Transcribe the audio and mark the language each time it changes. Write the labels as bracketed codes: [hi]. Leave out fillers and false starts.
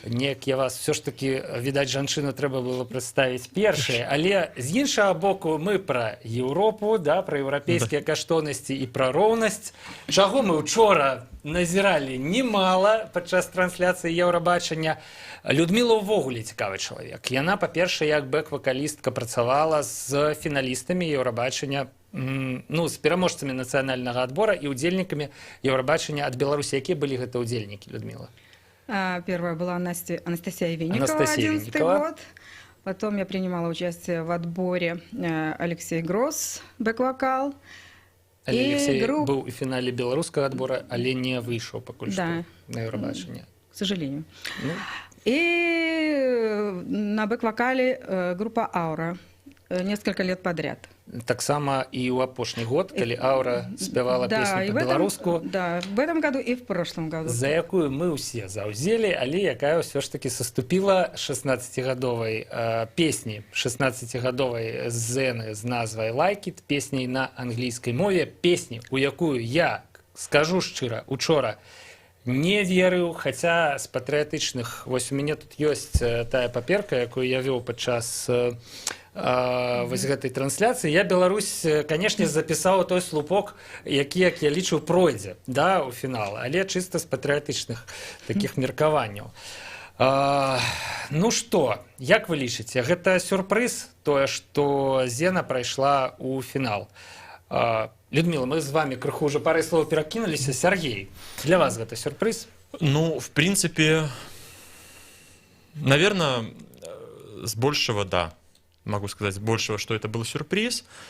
[be] Неяк я вас все ж таки, відаць, жанчыну трэба было прадставіць першай, але з іншага боку мы пра Еўропу, да, пра еўрапейскія каштоўнасці і пра роўнасць, чаго мы учора назіралі немала падчас трансляцыі Еўрабачання. Людміла ўвогуле цікавы чалавек. Яна, па-першае, як бэк-вакалістка працавала з фіналістамі Еўрабачання, ну, з пераможцамі нацыянальнага адбора і удзельнікамі Еўрабачання ад Беларусі. Якія былі гэта удзельнікі, Людмила? [ru] Первая была Анастасия Винникова, 11-й год. Потом я принимала участие в отборе Алексей Гросс, бэк-вокал. Алексей был в финале белорусского отбора, але не вышел пока что на Еўрабачанне. К сожалению. И на бэк-вокале группа «Аура» несколько лет подряд. [be] Так само и у апошні год, калі Аура спявала песню по-беларуску. [ru] Да, в этом году и в прошлом году. [be] За якую мы ўсе заўзелі, але якая ўсё ж таки саступила 16-гадовай песні, 16-гадовай зэны з назвай «Like It», песняй на англійскай мове, песні, у якую я, скажу шчыра, учора не верыў, хаця з патрыятычных, вось у мяне тут ёсць тая паперка, якую я вёў падчас вось гэтай трансляцыі. Я Беларусь, канешне, запісаў той слупок, які, як я лічу, пройдзе, да, у фінал, але чыста з патрыятычных такіх меркаванняў. Ну што, як вы лічыце, гэта сюрпрыз, тое, што Зена прайшла ў фінал? [ru] Людмила, мы с вами крыху уже парой слов перекинулись. Сергей, для вас это сюрприз? Ну, в принципе, наверное, с большего, да. Могу сказать с большего, что это был сюрприз.